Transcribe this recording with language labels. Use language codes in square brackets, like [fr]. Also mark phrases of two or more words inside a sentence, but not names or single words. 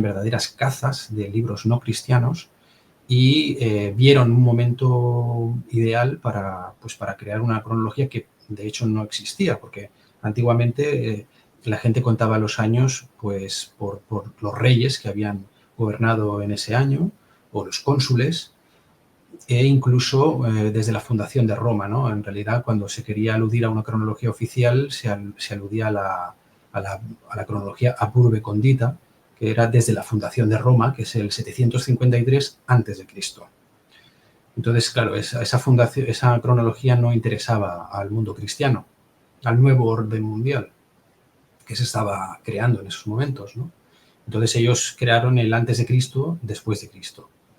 [es] verdaderas cazas de libros no cristianos y vieron un momento ideal para crear una cronología que de hecho no existía, porque antiguamente la gente contaba los años pues por los reyes que habían gobernado en ese año o los cónsules, e incluso desde la fundación de Roma, ¿no? En realidad, cuando se quería aludir a una cronología oficial, se aludía a la cronología [la] ab urbe condita, [es] que era desde la fundación de Roma, que es el 753 a.C. Entonces, claro, esa cronología no interesaba al mundo cristiano, al nuevo orden mundial que se estaba creando en esos momentos, ¿no? Entonces ellos crearon el antes de Cristo, después de Cristo.